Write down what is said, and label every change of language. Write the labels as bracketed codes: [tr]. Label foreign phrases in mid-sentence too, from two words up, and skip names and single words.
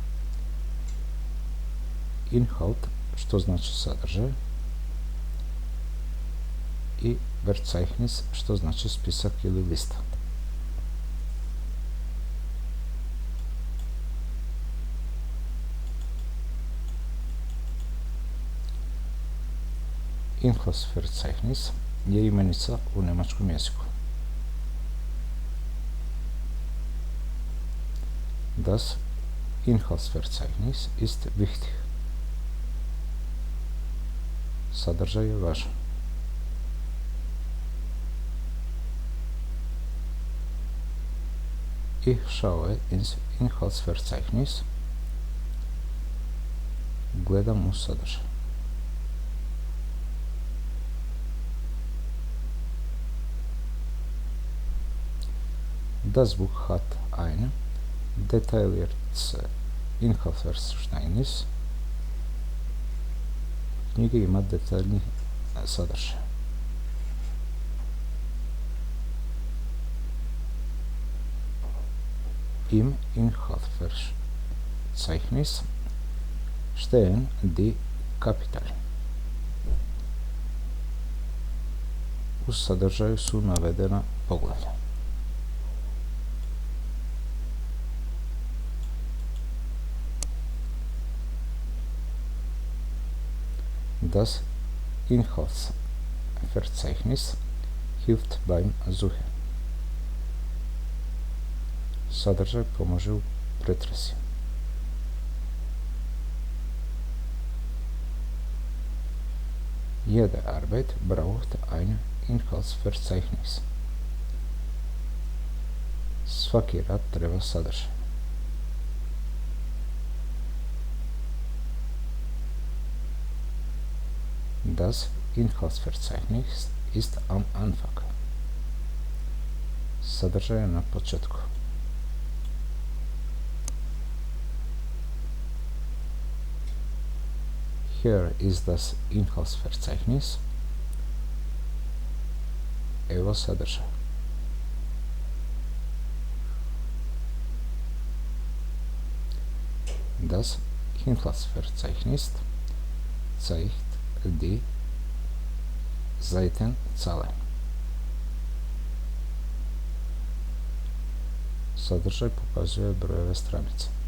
[sr] Inhalt, što znači sadržaj, i Verzeichnis, što znači spisak ili lista. Inhaltsverzeichnis je imenica u njemačkom jeziku. [de] Das Inhaltsverzeichnis ist wichtig. [sr] Sadržaj je važan. [de] Ich schaue ins Inhaltsverzeichnis. [sr] Gledam u sadržaj. [de] Das Buch hat ein detailliertes Inhaltsverzeichnis. [sr] Knjiga ima detaljni sadržaj. [de] Im Inhaltsverzeichnis stehen die Kapitel. [sr] U sadržaju su navedena poglavlja. [de] Das Inhaltsverzeichnis hilft beim Suchen. [sr] Sadržaj pomaže u pretrazi. [de] Jede Arbeit braucht ein Inhaltsverzeichnis. [sr] Svaki rad treba sadržaj. [de] Das Inhaltsverzeichnis ist am Anfang. [sr] Sadržaj je na početku. [en] Here is [de] das Inhaltsverzeichnis. [sr] Evo sadržaj. [de] Das Inhaltsverzeichnis zeigt die Seitenzahlen. [sr] Sadržaj pokazuje brojeve stranice.